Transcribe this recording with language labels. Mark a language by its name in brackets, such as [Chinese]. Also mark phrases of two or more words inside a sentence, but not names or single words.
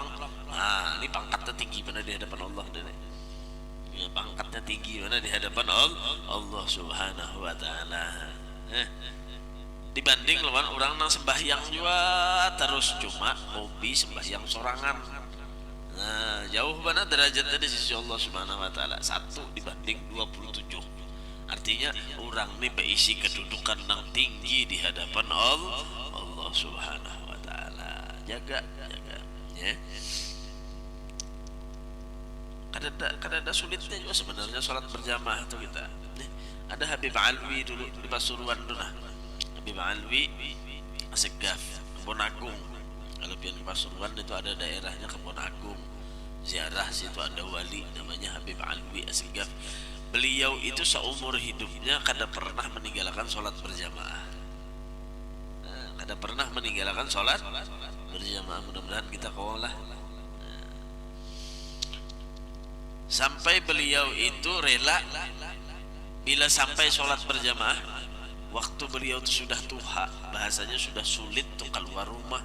[Banjar] Nah ini pangkatnya tinggi mana di hadapan Allah deh. Ya, pangkatnya tinggi mana di hadapan Allah [Arabic] سبحانه وتعالى. [Banjar] Dibanding lawan orang nang sembahyang juga terus cuma hobi sembahyang sorangan. Nah, jauh mana derajatnya di sisi Allah [Arabic] سبحانه وتعالى, [Banjar] 1 dibanding 27. [Indonesian] Artinya orang ini berisi kedudukan yang tinggi di hadapan Allah [Arabic] سبحانه وتعالى. [Indonesian] Jaga ya. Kadang sulitnya juga sebenarnya sholat berjamaah itu kita. Ada Habib Alwi dulu di Pasuruan dulu. Habib Alwi Asegaf, Kebon Agung. [Banjar] Kalau pian di Pasuruan itu ada daerahnya Kebon Agung. [Indonesian] Ziarah situ ada wali namanya Habib Alwi Asegaf. [Banjar] Beliau itu seumur hidupnya kada pernah meninggalkan sholat berjamaah. Kada pernah meninggalkan sholat berjamaah. Mudah-mudahan kita kawalah. Sampai beliau itu rela bila sampai sholat berjamaah, waktu beliau itu sudah tua, bahasanya sudah sulit tuh keluar rumah.